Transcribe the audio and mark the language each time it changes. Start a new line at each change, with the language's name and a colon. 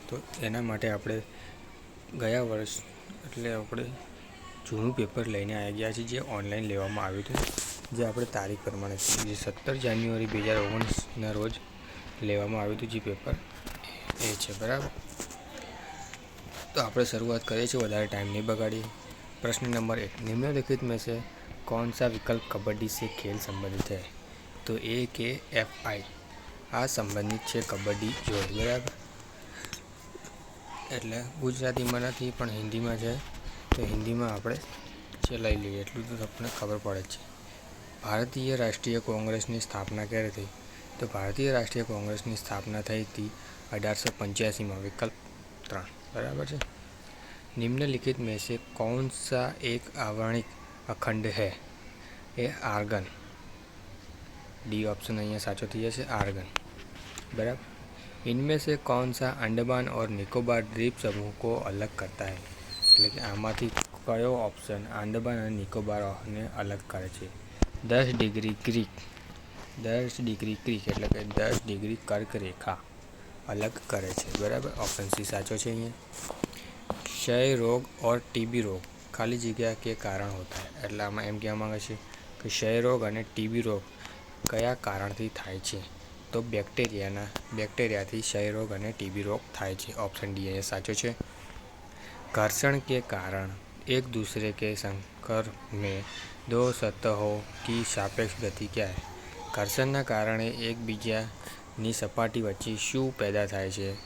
Gujarati: તો એના માટે આપણે ગયા વર્ષ એટલે આપણે જૂનું પેપર લઈને આવી ગયા છીએ, જે ઓનલાઈન લેવામાં આવ્યું હતું, જે આપણે તારીખ પ્રમાણે જે 17 જાન્યુઆરી 2019ના રોજ લેવામાં આવ્યું હતું. જે પેપર એ છે, બરાબર. તો આપણે શરૂઆત કરીએ છીએ, વધારે ટાઈમ નહીં બગાડીએ.
Hindi: प्रश्न नंबर 1, निम्नलिखित में से कौन सा विकल्प कबड्डी से खेल संबंधित है?
Gujarati: तो ए के एफ आई આ સંબંધિત છે કબડ્ડી જોડે, બરાબર. એટલે ગુજરાતીમાં નથી પણ હિન્દીમાં છે, તો હિન્દીમાં આપણે ચલાવી લઈએ, એટલું તો તમને ખબર પડે છે. ભારતીય રાષ્ટ્રીય કોંગ્રેસની સ્થાપના ક્યારે થઈ? તો ભારતીય રાષ્ટ્રીય કોંગ્રેસની સ્થાપના થઈ હતી 1885માં. વિકલ્પ 3, બરાબર છે.
Hindi: निम्नलिखित में से कौन सा एक आवरणिक अखंड है? ए आर्गन.
Gujarati: डी ऑप्शन અહીંયા સાચો થઈ જશે, आर्गन, बराबर.
Hindi: इनमें से कौन सा अंडमान और निकोबार द्वीप समूह को अलग करता है?
Gujarati: એટલે કે આમાંથી કયો ઓપ્શન આંદામાન અને નિકોબારને અલગ કરે છે? 10 ડિગ્રી ક્રીક, 10 ડિગ્રી ક્રીક એટલે કે 10 ડિગ્રી કર્કરેખા અલગ કરે છે, બરાબર. ઓપ્શન સી સાચો છે.
Hindi: અહીંયા क्षय रोग और टीबी रोग खाली जगह के कारण होता है.
Gujarati: એટલે આમાં એમ કહેવા માંગે છે કે ક્ષય રોગ અને ટીબી રોગ કયા કારણથી થાય છે? તો બેક્ટેરિયાથી ક્ષય રોગ અને ટીબી રોગ થાય છે. ઓપ્શન ડી એ સાચો છે.
Hindi: घर्षण के कारण एक दूसरे के संपर्क में दो सतहों की सापेक्ष गति क्या है?
Gujarati: ઘર્ષણના કારણે એકબીજાની સપાટી વચ્ચે શું પેદા થાય છે?